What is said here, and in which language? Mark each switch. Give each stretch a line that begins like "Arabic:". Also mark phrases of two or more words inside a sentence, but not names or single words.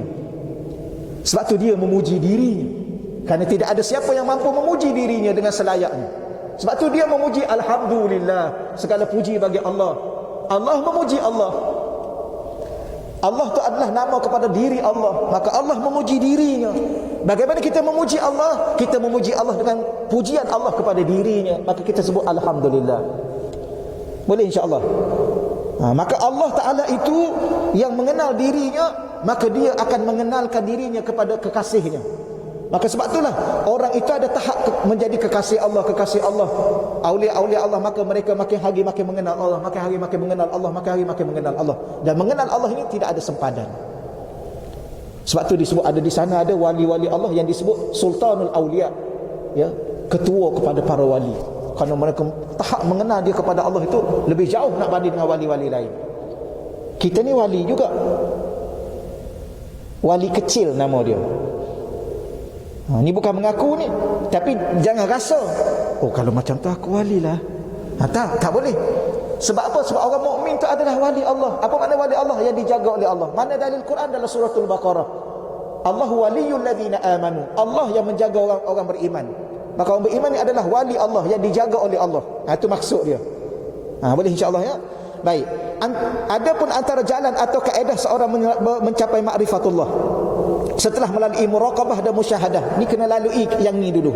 Malay: Sebab tu dia memuji dirinya, kerana tidak ada siapa yang mampu memuji dirinya dengan selayaknya. Sebab tu dia memuji, alhamdulillah, segala puji bagi Allah. Allah memuji Allah. Allah tu adalah nama kepada diri Allah, maka Allah memuji dirinya. Bagaimana kita memuji Allah? Kita memuji Allah dengan pujian Allah kepada dirinya, maka kita sebut alhamdulillah. Boleh
Arabic: إن شاء الله.
Malay: Maka Allah Ta'ala itu yang mengenal dirinya, maka dia akan mengenalkan dirinya kepada kekasihnya. Maka sebab itulah orang itu ada tahap menjadi kekasih Allah, kekasih Allah, aulia-aulia Allah. Maka mereka makin hari makin mengenal Allah, makin hari makin mengenal Allah, makin hari makin mengenal Allah. Dan mengenal Allah ini tidak ada sempadan. Sebab tu disebut, ada di sana ada wali-wali Allah yang disebut Sultanul Aulia, ya, ketua kepada para wali. Kerana mereka tahap mengenal dia kepada Allah itu lebih jauh nak banding dengan wali-wali lain. Kita ni wali juga, wali kecil nama dia. Ni bukan mengaku ni, tapi jangan rasa kalau macam tu aku wali lah. Tak boleh. Sebab apa? Sebab orang mukmin tu adalah wali Allah. Apa makna wali Allah? Yang dijaga oleh Allah. Mana dalil Quran dalam suratul Baqarah?
Arabic: الله ولي الذين آمنوا.
Malay: Allah yang menjaga orang-orang beriman. Maka orang beriman ni adalah wali Allah yang dijaga oleh Allah. Itu maksud dia. Boleh
Arabic: إن شاء الله
Malay: ya. Baik. Adapun antara jalan atau kaedah seorang mencapai ma'rifatullah setelah melalui muraqabah dan musyahadah, ni kena lalui yang ni dulu.